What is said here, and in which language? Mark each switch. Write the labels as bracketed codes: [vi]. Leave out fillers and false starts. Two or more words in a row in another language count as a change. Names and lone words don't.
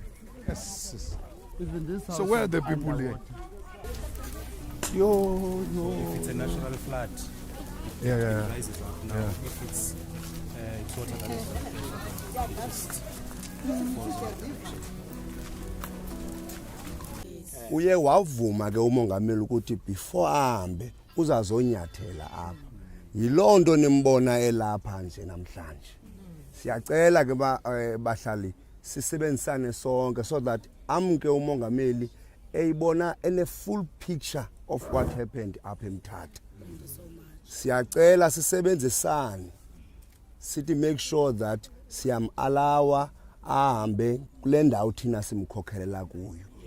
[en] Yes. Even this house. So where are the people here? If it's a natural flood, Yeah. it rises up. Now, if it's water that is it just falls in the direction. [xh] Uye wavuma ke umongameli ukuthi before ahambe uzazonyathela apha. Yiloo nto nimbona elapha nje namhlanje. Siyacela ke bahlali sisebenzisane sonke [en] so that [xh] amke umongameli eyibona ene [en] full picture of what happened up [xh] eMthatha. Siyacela sisebenzisane sithi [en] make sure that [xh] siyam-alawa ahambe kule ndawo thina simkhokhelela kuyo.